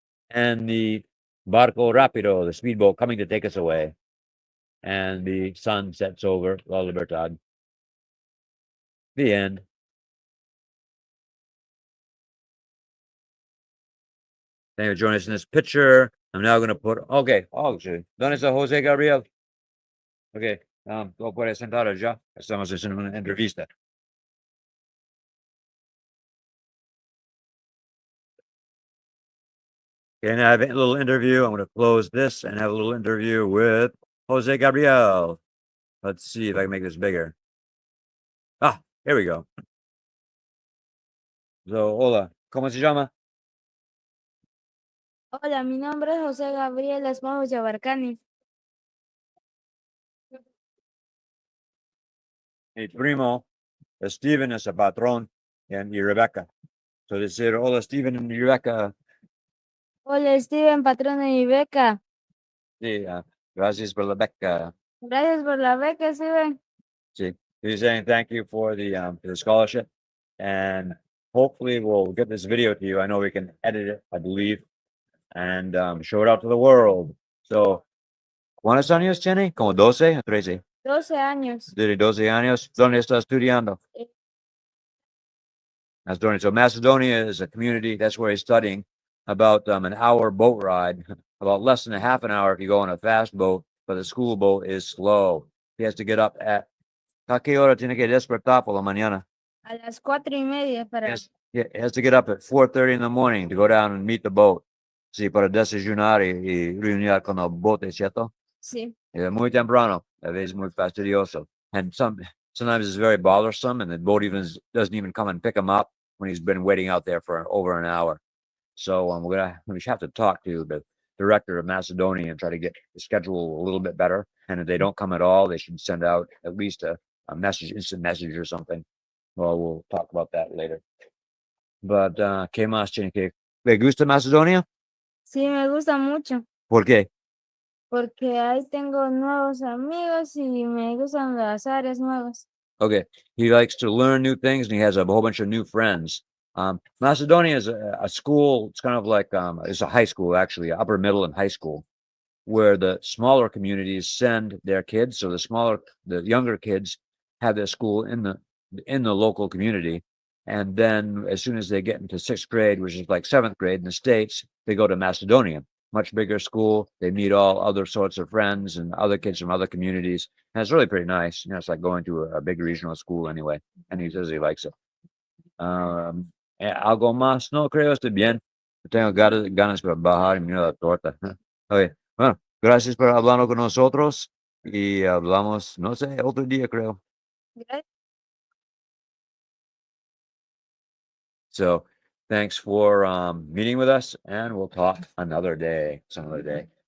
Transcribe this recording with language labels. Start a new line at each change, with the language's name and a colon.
English: And the
Spanish: barco rapido,
English: the speedboat, coming to take us away, and the sun sets over La Libertad. The end. Thank you for joining us in this picture. I'm now going to put, okay, actually,
Spanish: ¿dónde está José Gabriel? Okay, tú puedes sentar ya. Estamos haciendo una entrevista.
English: Okay, and I have a little interview. I'm going to close this and have a little interview with Jose Gabriel. Let's see if I can make this bigger. Here we go.
Spanish: So, hola, ¿cómo se llama? Hola, mi nombre es José Gabriel Esmajo Yabarcani. Mi primo, Steven, es el patrón y Rebecca. So decir, hola, Steven y Rebecca. Hola, Steven, patrona y beca. Sí, gracias por la beca. Gracias por la beca, Steven.
English: See, he's saying thank you for the scholarship, and hopefully we'll get this video to you. I know we can edit it, I believe, and show it out to the world.
Spanish: So, ¿cuántos años tiene? Como 12 o 13. 12 años. Tiene 12 años. ¿Dónde está estudiando? Eh. Macedonia.
English: So Macedonia is a community. That's where he's studying. About an hour boat ride, about less than a half an hour if you go on a fast boat, but the school boat is slow. He has to get up at
Spanish: ¿A qué hora tiene que despertar por la mañana? A las 4:30 para.
English: He has to get up at 4:30 in the morning to go down and meet the boat.
Spanish: Sí, para desayunar y reunir con el bote, ¿cierto? Sí. Muy temprano. A veces muy fastidioso.
English: And sometimes it's very bothersome, and the boat doesn't even come and pick him up when he's been waiting out there for over an hour. So we have to talk to the director of Macedonia and try to get the schedule a little bit better. And if they don't come at all, they should send out at least a message, instant message or something. Well, we'll talk about that later.
Spanish: But, ¿qué más tiene que? ¿Le gusta Macedonia? Sí, me gusta mucho. ¿Por qué? Porque ahí tengo nuevos amigos y me gustan las áreas nuevas.
English: Okay. He likes to learn new things, and he has a whole bunch of new friends. Macedonia is a school. It's kind of like it's a high school, actually, upper middle and high school, where the smaller communities send their kids. So the younger kids have their school in the local community, and then as soon as they get into 6th grade, which is like 7th grade in the States, they go to Macedonia. Much bigger school. They meet all other sorts of friends and other kids from other communities, and it's really pretty nice. You know, it's like going to a big regional school anyway. And he says he likes it.
Spanish: Algo más, no creo, estoy bien. Tengo ganas para bajar y mirar la torta. Okay. Bueno, gracias por hablar con nosotros y hablamos, no sé, otro día creo. Gracias.
English: So thanks for meeting with us, and we'll talk another day, some other day.